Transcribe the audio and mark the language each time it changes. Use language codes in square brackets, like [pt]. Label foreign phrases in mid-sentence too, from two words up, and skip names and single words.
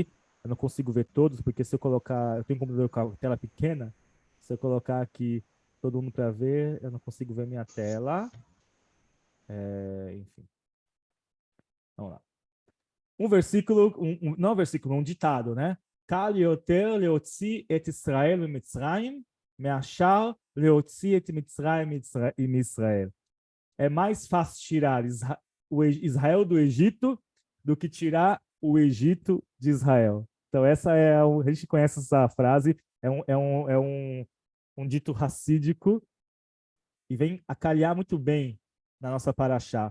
[pt] Eu não consigo ver todos, porque se eu colocar... Eu tenho um computador com a tela pequena. Se eu colocar aqui todo mundo para ver, eu não consigo ver minha tela. Enfim. Vamos lá. Um versículo, não um versículo, um ditado, né? [he] קל יותר להוציא את ישראל ממצרים, מאשר להוציא את מצרים מישראל. [pt] É mais fácil tirar Israel do Egito do que tirar o Egito de Israel. Então, a gente conhece essa frase, um dito racídico e vem a calhar muito bem na nossa paraxá.